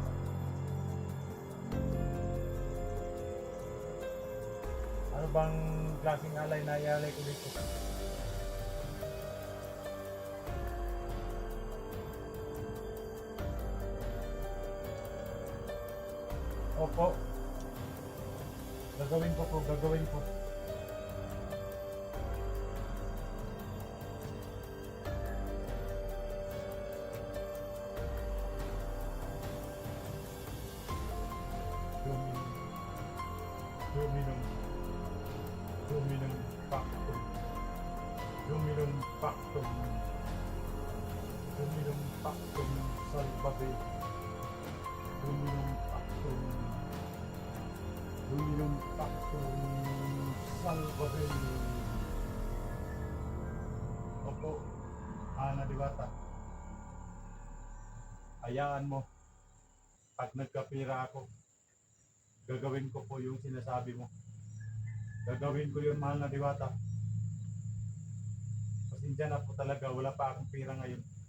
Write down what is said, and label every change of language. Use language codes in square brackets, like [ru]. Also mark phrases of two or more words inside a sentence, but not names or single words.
[tl] Ano bang klaseng alay na ialay ko dito. Opo. Gagawin ko po, gagawin ko. [la] Dominum pactum. Dominum pactum. Dominum pactum salvabe. Dominum pactum. Dominum pactum salvabe. [tl] Opo, Ana Diwata. Hayaan mo. Pag nagkapira ako, gagawin ko po yung sinasabi mo. Gagawin ko yun, mahal na Diwata. Pasensya na po talaga, wala pa akong pira ngayon.